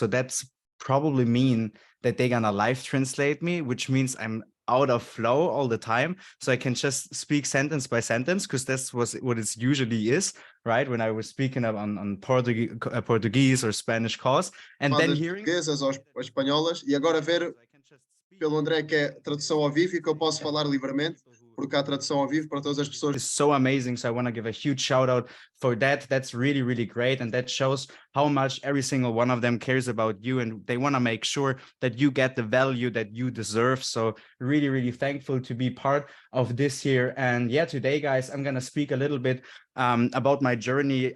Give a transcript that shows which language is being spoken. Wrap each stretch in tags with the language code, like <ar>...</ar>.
<en>So that's probably mean that they're gonna live translate me, which means I'm out of flow all the time, so I can just speak sentence by sentence, because that's what it usually is, right? When I was speaking on Portuguese or Spanish calls, and then hearing</en> <pt>portuguesas ou espanholas, e agora ver pelo André que é tradução ao vivo e que eu posso falar livremente, porque há tradução ao vivo para todas as pessoas.</pt> <en>Is so amazing. So I want to give a huge shout out for that. That's really great, and that shows how much every single one of them cares about you, and they want to make sure that you get the value that you deserve. So really thankful to be part of this here. And yeah, today, guys, I'm gonna speak a little bit about my journey.</en>